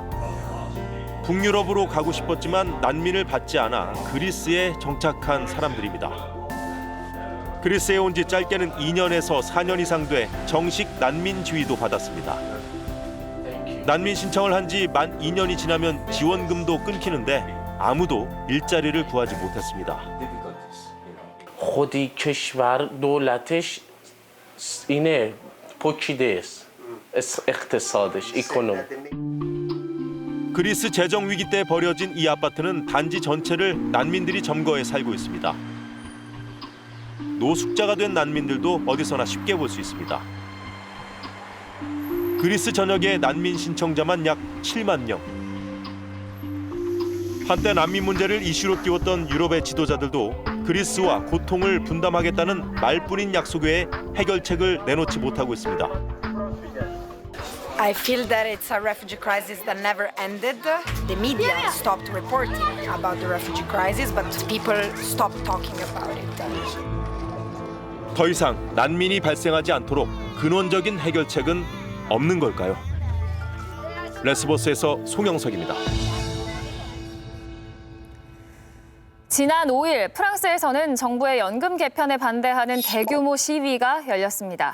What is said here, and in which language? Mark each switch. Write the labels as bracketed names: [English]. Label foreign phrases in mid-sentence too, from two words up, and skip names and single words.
[Korean] 북유럽으로 가고 싶었지만 난민을 받지 않아 그리스에 정착한 사람들입니다. 그리스에 온 지 짧게는 2년에서 4년 이상 돼 정식 난민 지위도 받았습니다. 난민 신청을 한 지 만 2년이 지나면 지원금도 끊기는데 아무도 일자리를 구하지 못했습니다. [Persian] خودی کشور دولتش اینه پوکیده‌است اقتصادش اکونومی [Korean] 그리스 재정 위기 때 버려진 이 아파트는 단지 전체를 난민들이 점거해 살고 있습니다. 노숙자가 된 난민들도 어디서나 쉽게 볼 수 있습니다. 그리스 전역의 난민 신청자만 약 7만 명. 한때 난민 문제를 이슈로 띄웠던 유럽의 지도자들도 그리스와 고통을 분담하겠다는 말뿐인 약속 외에 해결책을 내놓지 못하고 있습니다. [English] I feel that it's a refugee crisis that never ended. The media stopped reporting about the refugee crisis, but people stopped talking about it. [Korean] 더 이상 난민이 발생하지 않도록 근원적인 해결책은 없는 걸까요? 레스보스에서 송영석입니다. 지난 5일 프랑스에서는 정부의 연금 개편에 반대하는 대규모 시위가 열렸습니다.